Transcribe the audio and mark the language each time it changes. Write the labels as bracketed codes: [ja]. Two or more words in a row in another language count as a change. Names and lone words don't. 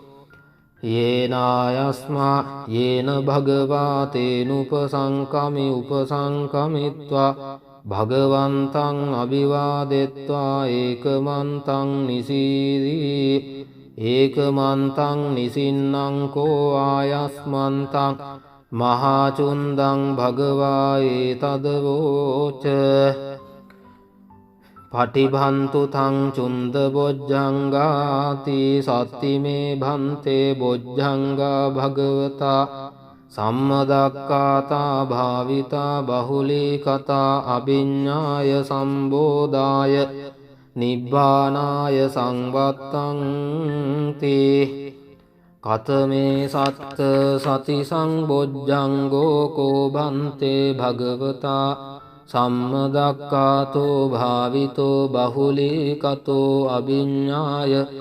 [pi] යේනායස්මා යේන භගවා තේනුපසංකමි උපසංකමිත්වා භගවන්තං අභිවාදෙත්වා ඒකමන්තං නිසීදී ඒකමන්තං නිසින්නං කෝ ආයස්මන්තං මහාචුන්දං භගවා ඒතදවෝච පටිභන්තු තං චුන්ද බොජ්ජංගාති සත්තිමේ භන්තේ බොජ්ජංගා භගවතා සම්මදක්ඛාතා භාවිතා බහුලී කතා අභිඤ්ඤාය සම්බෝධාය නිබ්බානාය සංවත්තං කතමේ සත්ත සති සංබොජ්ජංගෝ කෝ භන්තේ භගවතා සම්මදක්ඛාතෝ භාවිතෝ බහුලී කතෝ අභිඤ්ඤාය